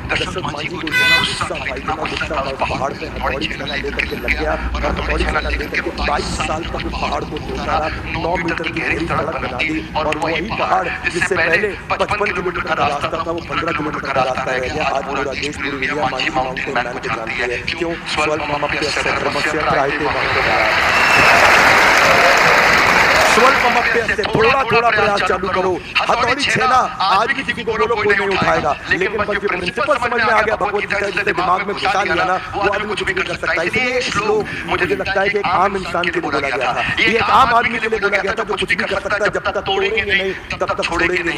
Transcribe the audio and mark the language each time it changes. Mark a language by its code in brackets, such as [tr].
[hi] दशरथ मांझी को इतना गुस्सा था, इतना गुस्सा था, पहाड़ पे हथौड़ी छेना लेकर के लग गया और हथौड़ी छेना लेकर के 22 साल तक पहाड़ को तोड़ा, 9 मीटर की गहरी सड़क बना दी। और वही पहाड़ जिससे पहले 55 किलोमीटर का रास्ता था वो 15 किलोमीटर का रास्ता रह गया। आज पूरा देश, पूरी दुनिया मांझी माउंटेन मैन को जानती है। क्यों? [sa] स्वल्पमप्यस्य धर्मस्य त्रायते महतो। [hi] स्वल्पमप्य से थोड़ा थोड़ा प्रयास चालू करो। हथौड़ी छेना आज भी किसी को बोलो कोई नहीं उठाएगा, लेकिन बस ये प्रिंसिपल समझ में आ गया भगवत गीता जिसे दिमाग में घुसा लिया ना, वो आदमी कुछ भी कर सकता है। इसलिए श्लोक मुझे लगता है कि एक आम इंसान के लिए बोला गया था, ये एक आम आदमी के लिए बोला गया था जो कुछ भी कर सकता है, जब तक तोड़ेंगे नहीं तब तक छोड़ेंगे नहीं।